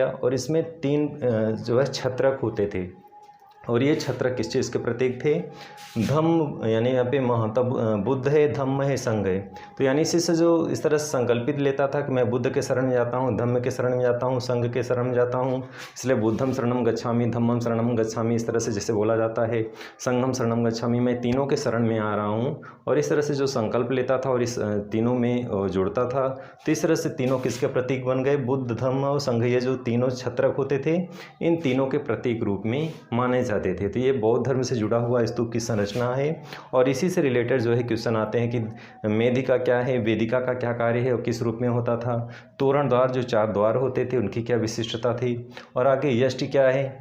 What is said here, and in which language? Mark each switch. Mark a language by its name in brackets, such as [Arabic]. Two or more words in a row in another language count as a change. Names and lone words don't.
[Hindi] और इसमें 3 जो है छत्रक होते थे और ये छत्रक किस चीज़ के प्रतीक थे? धम्म, यानी यहाँ पे महात्मा बुद्ध है, धम्म है, संघ है। तो यानी इसी से जो इस तरह से संकल्पित लेता था कि मैं बुद्ध के शरण में जाता हूँ, धम्म के शरण में जाता हूँ, संघ के शरण में जाता हूँ, इसलिए [Pali] बुद्धम शरणम गच्छामि, धम्मम शरणम गच्छामि, [Hindi] इस तरह से जैसे बोला जाता है, [Pali] संघम शरणम गच्छामि, [Hindi] मैं तीनों के शरण में आ रहा हूँ। और इस तरह से जो संकल्प लेता था और इस तीनों में जुड़ता था, तो इस तरह से तीनों किसके प्रतीक बन गए? बुद्ध, धम्म और संघ। ये जो तीनों छत्रक होते थे इन तीनों के प्रतीक रूप में माने जाते थे। तो ये बौद्ध धर्म से जुड़ा हुआ स्तूप की संरचना है। और इसी से रिलेटेड जो है क्वेश्चन आते हैं कि मेदिका क्या है, वेदिका का क्या कार्य है और किस रूप में होता था, तोरण द्वार जो 4 द्वार होते थे उनकी क्या विशिष्टता थी, और आगे यष्टि क्या है।